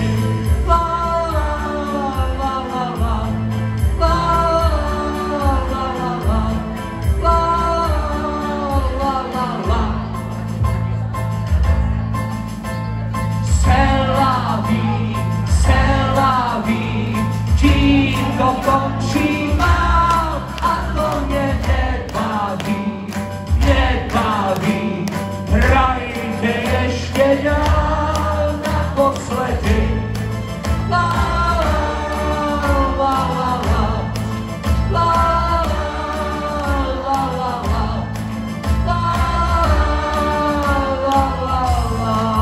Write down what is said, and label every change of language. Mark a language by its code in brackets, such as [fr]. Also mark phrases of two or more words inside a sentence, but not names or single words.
[fr] La la la la la, la la la la, la la la la. C'est la vie, [cs] tím to končívá a to mě nebaví, nebaví. Hrajte ještě dál naposledy. La la la la, la la la la, la la la la.